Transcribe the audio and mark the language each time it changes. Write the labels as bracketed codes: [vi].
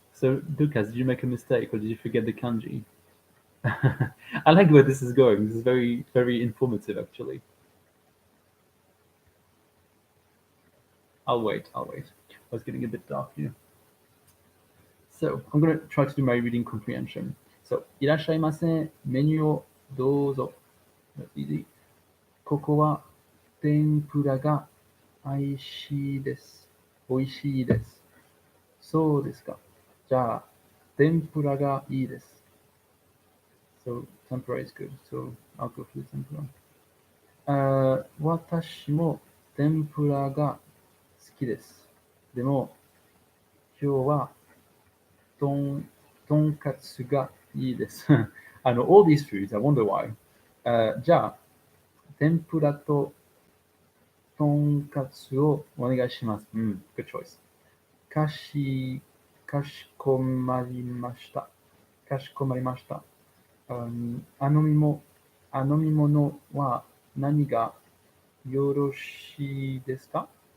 [en] So, Lucas, did you make a mistake or did you forget the kanji? I like where this is going. This is very, very informative, actually. I'll wait. I was getting a bit dark here. So, I'm going to try to do my reading comprehension. [ja] So, いらっしゃいませ。メニューをどうぞ。 [en] That's easy. [ja] ここは天ぷらが美味しいです。美味しいです。そうですか。じゃあ、天ぷらがいいです。 [en] So, tempura is good. So, I'll go for the tempura. [ja] 私も天ぷらが好きです。でも、今日はとんかつがいいです。 [en] all these foods, I wonder why. [ja] じゃあ、天ぷらととんかつをお願いします。 [en] good choice. [ja] かしこまりました。かしこまりました。飲み物は何がよろしいですか？